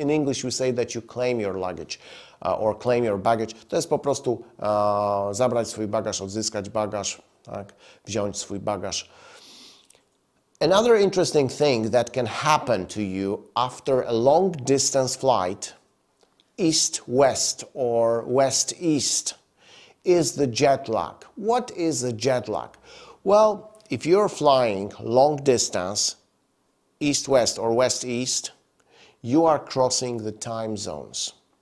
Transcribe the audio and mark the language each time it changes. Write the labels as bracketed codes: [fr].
[en] In English we say that you claim your luggage or claim your baggage. [pl] To jest po prostu zabrać swój bagaż, odzyskać bagaż, tak? Wziąć swój bagaż. [en] Another interesting thing that can happen to you after a long distance flight, east-west or west-east, is the jet lag. What is a jet lag? Well, if you're flying long distance, east-west or west-east, you are crossing the time zones.